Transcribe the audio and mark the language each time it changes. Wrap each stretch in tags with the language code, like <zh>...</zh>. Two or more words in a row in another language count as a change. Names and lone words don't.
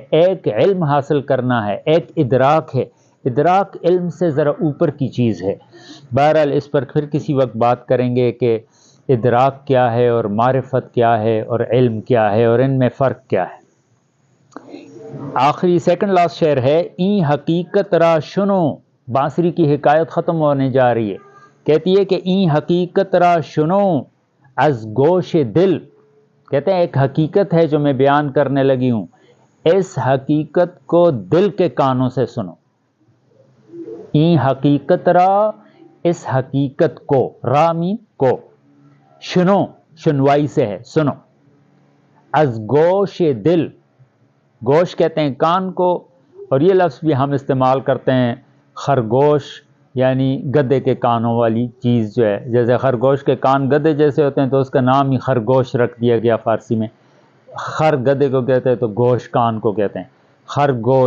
<ur>ایک علم حاصل کرنا ہے، ایک ادراک ہے، ادراک علم سے ذرا اوپر کی چیز ہے۔ بہرحال اس پر پھر کسی وقت بات کریں گے کہ ادراک کیا ہے اور معرفت کیا ہے اور علم کیا ہے اور ان میں فرق کیا ہے۔ آخری</ur> <en>second last</en> <ur>شعر ہے،</ur> <fa>این حقیقت را شنو،</fa> <ur>بانسری کی حکایت ختم ہونے جا رہی ہے، کہتی ہے کہ</ur> <fa>این حقیقت را شنو از گوش دل،</fa> <ur>کہتے ہیں ایک حقیقت ہے جو میں بیان کرنے لگی ہوں، اس حقیقت کو دل کے کانوں سے سنو،</ur> <fa>این حقیقت را،</fa> <ur>اس حقیقت کو، را مین کو، شنو شنوائی سے ہے سنو،</ur> <fa>از گوش دل،</fa> <ur>گوش کہتے ہیں کان کو، اور یہ لفظ بھی ہم استعمال کرتے ہیں خرگوش یعنی گدھے کے کانوں والی چیز جو ہے، جیسے خرگوش کے کان گدھے جیسے ہوتے ہیں تو اس کا نام ہی خرگوش رکھ دیا گیا فارسی میں، خر گدھے کو کہتے ہیں تو گوش کان کو کہتے ہیں، خرگوش۔</ur>